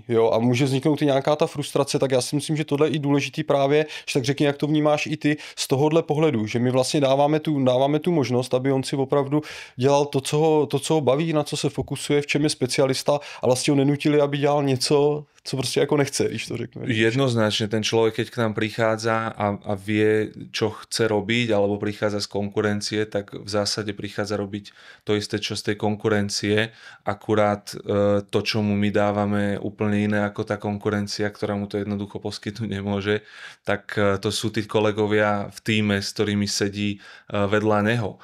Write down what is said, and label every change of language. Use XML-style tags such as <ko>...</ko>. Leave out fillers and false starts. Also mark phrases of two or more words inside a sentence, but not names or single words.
<cs>Jo, a může vzniknout i nějaká ta frustrace, tak já si myslím, že tohle je i důležitý právě, že tak řekni, jak to vnímáš i ty z tohohle pohledu, že my vlastně dáváme tu možnost, aby on si opravdu dělal to, co ho baví, na co se fokusuje, v čem je specialista a vlastně ho nenutili, aby dělal něco, co prostě jako nechce, když to řekne.</cs> <sk>Jednoznačne ten človek, keď k nám prichádza a vie, čo chce robiť, alebo prichádza z konkurencie, tak v zásade prichádza robiť to isté, čo z tej konkurencie, akurát to, čo mu my dávame úplne iné ako tá konkurencia, ktorá mu to jednoducho poskytnúť nemôže, tak to sú tí kolegovia v tíme, s ktorými sedí vedľa neho.</sk>